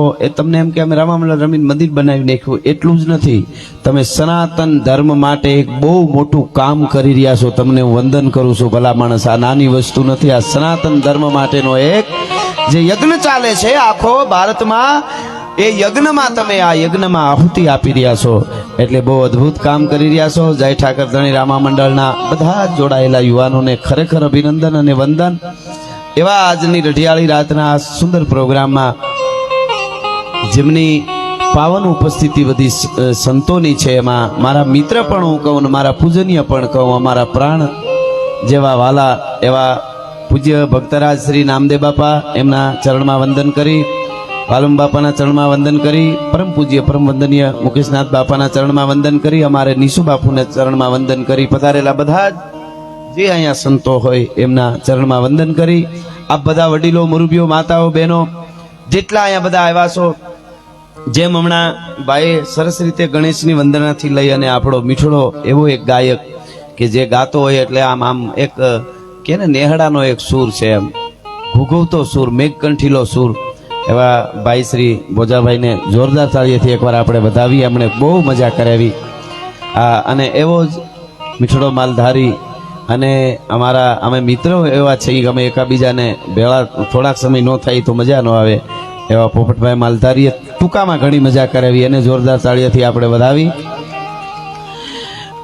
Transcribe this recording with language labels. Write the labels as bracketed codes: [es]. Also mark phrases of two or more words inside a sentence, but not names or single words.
[gu] એ તમને એમ કે અમે રામા મંડળ રમીને મંદિર બનાવી નાખ્યું એટલું જ નથી તમે સનાતન ધર્મ માટે એક બહુ મોટું કામ કરી રહ્યા છો તમને હું વંદન કરું છું ભલા માણસ આ નાની વસ્તુ નથી આ સનાતન ધર્મ માટેનો એક જે યજ્ઞ ચાલે છે આખો ભારત માં એ યજ્ઞ માં તમે આ યજ્ઞ માં આહુતિ આપી રહ્યા છો એટલે બહુ અદ્ભુત કામ કરી રહ્યા છો। જય ઠાકર ધણી રામા મંડળના બધા જોડાયેલા યુવાનોને ખરેખર અભિનંદન અને વંદન। એવા આજની રઢિયાળી રાતના સુંદર પ્રોગ્રામ માં જેમની પાવન ઉપસ્થિતિ બધી સંતોની છે એમાં મારા મિત્ર પણ હું કહું મારા પૂજનીય પણ કહું અમારા પ્રાણ જેવા વાલા એવા પૂજ્ય ભક્તરાજ શ્રી નામદેવ બાપા એમના ચરણ માં વંદન કરી વાલમ બાપાના ચરણ માં વંદન કરી પરમ પૂજ્ય પરમ વંદનીય મુકેશનાથ બાપાના ચરણ માં વંદન કરી અમારે નીસુ બાપુને ચરણ માં વંદન કરી પધારેલા બધા જે અહીંયા સંતો હોય એમના ચરણ માં વંદન કરી આપ બધા વડીલો મુરબ્બીઓ માતાઓ બહેનો જેટલા અહીંયા બધા આવ્યા છો જેમ હમણાં ભાઈ સરસ રીતે ગણેશની વંદનાથી લઈ અને આપણો મીઠડો એવો એક ગાયક કે જે ગાતો હોય એટલે આમ આમ એક કે ને નેહડાનો એક સૂર છે એમ ઘૂઘવતો સૂર મેઘકંઠીલો સૂર એવા ભાઈ શ્રી બોજાભાઈ ને જોરદાર તાળીથી એકવાર આપણે વધાવી એમણે બહુ મજા કરાવી અને એવો જ મીઠડો માલધારી અને અમારા અમે મિત્રો એવા છે કે અમે એકાબીજાને ભેળા થોડાક સમય ન થાય તો મજા ન આવે એવા પોપટભાઈ માલધારીએ ટૂંકામાં ઘણી મજા કરાવી એને જોરદાર તાળીઓથી આપણે વધાવી।